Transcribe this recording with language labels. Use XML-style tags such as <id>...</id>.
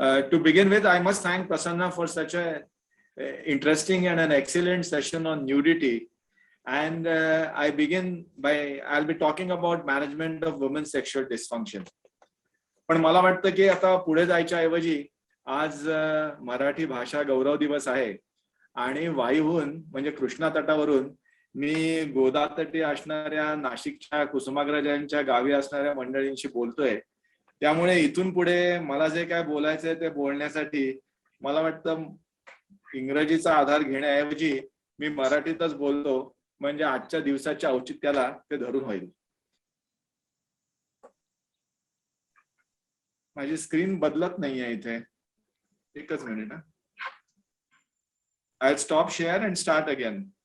<en>To begin with, I must thank Prasanna for such a interesting and an excellent session on nudity. And I'll be talking about management of women's sexual dysfunction.</en> <mr>पण मला वाटतं की आता पुढे जायच्या ऐवजी आज मराठी भाषा गौरव दिवस आहे आणि वाईहून म्हणजे कृष्णा तटावरून मी गोदातटी असणाऱ्या नाशिकच्या कुसुमाग्रजांच्या गावी असणाऱ्या मंडळींशी बोलतोय. त्यामुळे इथून पुढे मला जे काय बोलायचंय ते बोलण्यासाठी मला वाटतं इंग्रजीचा आधार घेण्याऐवजी मी मराठीतच बोलतो, म्हणजे आजच्या दिवसाच्या औचित्याला ते धरून होईल. माझी स्क्रीन बदलत नाहीये इथे, एकच minute.</mr> <en>I'll stop share and start again.</en>